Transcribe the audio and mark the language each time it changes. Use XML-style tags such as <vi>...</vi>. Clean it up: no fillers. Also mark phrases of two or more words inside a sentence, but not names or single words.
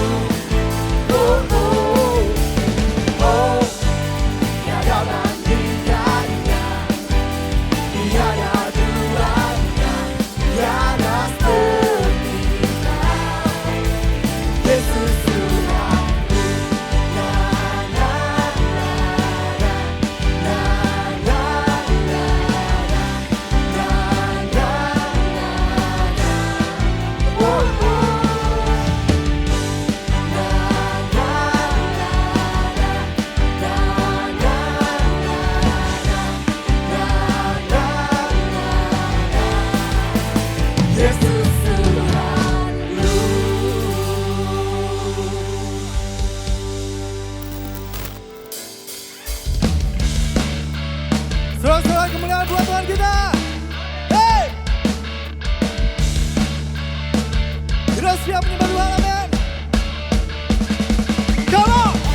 <id>Oh, oh, oh, tiada bandingannya, tiada duanya, tiada seperti kau, Yesus Tuhanku. Na, na, na, na, na, na, na, na, na, na, oh, oh. Na, na, na, na, na, Yesus Tuhanku. Sorak-sorak kemuliaan buat Tuhan kita. Hey! Kita siap menyembah Tuhan, amin.</id> <en>Come on!</en>